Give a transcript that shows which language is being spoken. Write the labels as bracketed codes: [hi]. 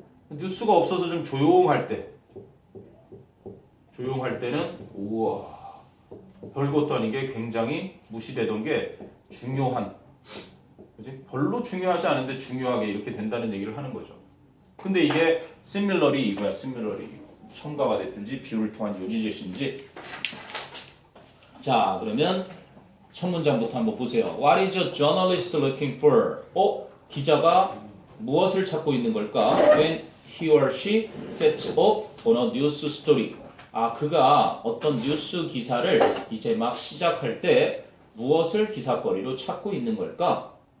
[ko] 뉴스가 없어서 좀 조용할 때는 우와 별것도 아닌 게 굉장히 무시되던 게 중요한, 그치? 별로 중요하지 않은데 중요하게 이렇게 된다는 얘기를 하는 거죠. 근데 이게 [en] similarly [ko] 이거야. [en] similarly [ko] 첨가가 됐든지 비율을 통한 요지제시인지. 자, 그러면 첫 문장부터 한번 보세요. [en] What is a journalist looking for? [ko] 기자가 무엇을 찾고 있는 걸까? [en] When he or she sets up on a news story. [ko] 그가 어떤 뉴스 기사를 이제 막 시작할 때 무엇을 기사거리로 찾고 있는 걸까?